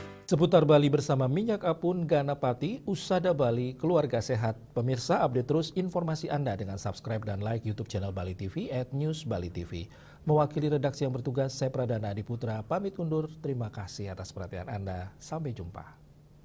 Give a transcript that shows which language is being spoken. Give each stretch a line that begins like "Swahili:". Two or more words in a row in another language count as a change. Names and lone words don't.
Indonesian: Seputar Bali bersama Minyak Apun, Ganapati, Usada Bali, Keluarga Sehat. Pemirsa, update terus informasi Anda dengan subscribe dan like YouTube channel Bali TV @newsbalitv. Mewakili redaksi yang bertugas, saya Pradana Adiputra, pamit undur. Terima kasih atas perhatian Anda. Sampai jumpa.